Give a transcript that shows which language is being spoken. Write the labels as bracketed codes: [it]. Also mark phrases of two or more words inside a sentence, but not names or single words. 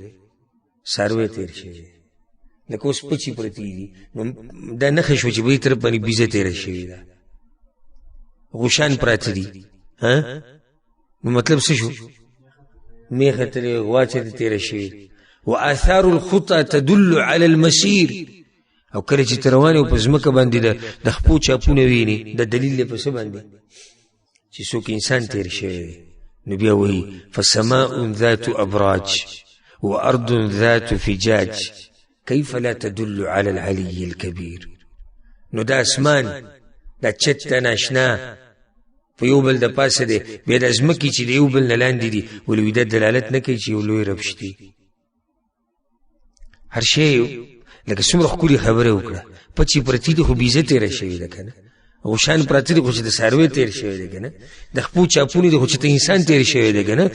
[ps] څاروی تېر شوی دی. لکه اوس پچې پرتې دي نو دا نښه شوه چې په دې طرف باندې بیزه تېره شوې ده، غوشان پراته دي. نو مطلب څه شو؟ میخه ترې غوا چېرته تېره شوې. [ar] و آثار الخطا تدل على المسیر، [ps] او کله چې ته روان یې په ځمکه باندې د خپو چاپونه وینې، د دلیل دی په څه باندې؟ چې څوک انسان تېر شوی دی. نو بیا وایي [ar] فسماء ذات ابراج وارض ذات فجاج کیف لا تدل على العلی الکبیر. [ps] نو دا اسمان دا چت ته ناشنا په یو بل د پاسه دی، بیا د ځمکې چې د یو بل نه لاندې دي، ولې دا دلالت نه کوي چې یو لوی رب شته؟ هر شی لکه څومره ښکلې خبره وکړه، پچې پرتې دي خو بیزه تېره شوې ده که نه، غوشان پراته دي خو چې د څاروی تېر شوی دی که نه، د خپو چاپونه دي خو چې ته انسان تېر شوی دی که نه.